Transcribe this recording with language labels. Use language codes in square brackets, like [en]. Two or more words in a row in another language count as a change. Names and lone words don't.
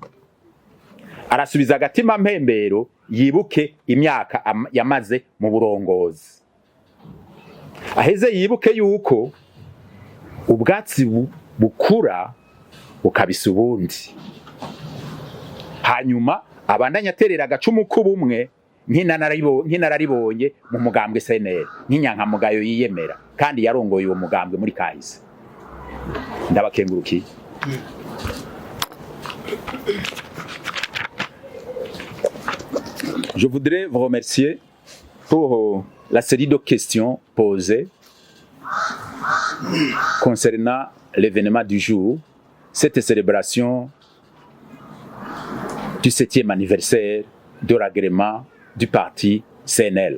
[rn] Arasubiza agatima mpembero, yibuke imyaka yamaze mu burongozi, aheze yibuke yuko ubwatsi bukura bukabisa ubundi. Hanyuma abandanya aterera agacumu k'ubumwe nk'inararibonye mu mugambwe CNL, nk'inyankamugayo yiyemera kandi yarongoye uwo mugambwe muri kahise. Ndabakengurukiye. [fr] Je voudrais vous remercier pour la série de questions posées concernant l'événement du jour, cette célébration du 7e anniversaire de l'agrément du parti CNL.